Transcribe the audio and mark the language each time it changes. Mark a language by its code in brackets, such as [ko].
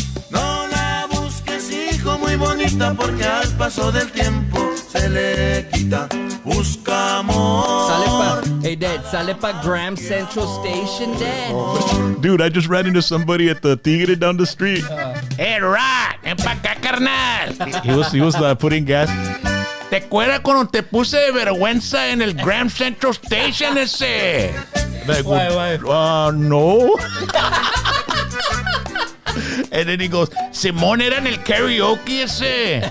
[es] No la busques, hijo, muy bonita, porque al paso del tiempo se le quita. Busca amor. [en] Hey, Dad, [es] sale pa [en] Graham Central Station, Dad. Dude, I just ran into somebody at the Tigre down the street. Hey, Rat, [es] ven pa' acá, carnal. [en] He was putting gas. [es] ¿Te acuerdas cuando te puse de vergüenza en el Graham Central Station ese? [en] Like, Why? No. And then he goes, [es] Simón, era en el karaoke ese.